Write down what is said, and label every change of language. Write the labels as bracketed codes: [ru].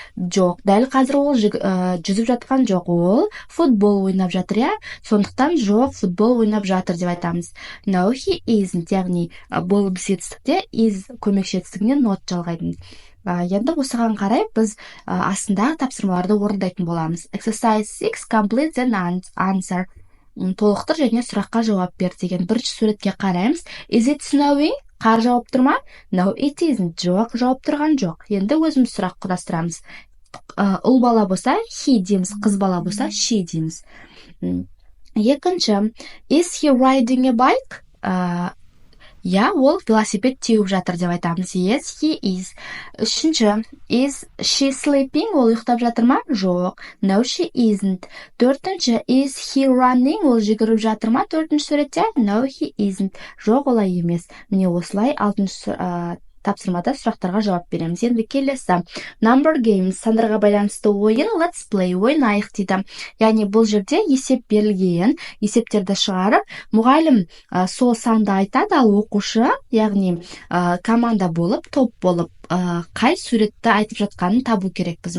[kk] Жоқ, дәл қазір ол жүзіп жатқан жоқ. Ол футбол ойнап жатыр, я? Сондықтан жоқ, футбол ойнап жатыр деп айтамыз. [en] No, he isn't. [kk] Яғни болып жетістікте is көмекші етістігіне not жалғайды. Енді осыған қарай біз астындағы тапсырмаларды орындайтын боламыз. [en] Exercise 6, complete the answer. [kk] Толықтыр және сұраққа жауап бер деген. Бірінші суретке қараймыз. [en] Is it snowing? [kk] Қар жауып тұр ма? [en] No, it isn't. [kk] Жоқ, жауып тұрған жоқ. Енді өзіміз сұрақ құрастырамыз. Ұл бала болса, he дейміз, қыз бала болса, she дейміз. Екінші, [en] is he riding a bike? [kk] Я, ол велосипед теуіп жатыр деп айтамыз. [en] Yes, he is. [kk] Үшінші, [en] is she sleeping? [kk] Ол ұйықтап жатыр ма? Жоқ. [en] No, she isn't. [kk] Төртінші, [en] is he running? [kk] Ол жүгіріп жатыр ма? Төртінші суретте? [en] No, he isn't. [kk] Жоқ, олай емес. Міне осылай алтыншы тапсырмада сұрақтарға жауап береміз. Енді келесі [en] number games, [kk] сандарға байланысты ойын, [en] let's play, [kk] ойнайық дейді. Яғни бұл жерде есеп берілген, есептерді шығарып, мұғалім сол санды айтады, ал оқушы, яғни команда болып, топ болып, қай суретті айтып жатқанын табу керекпіз.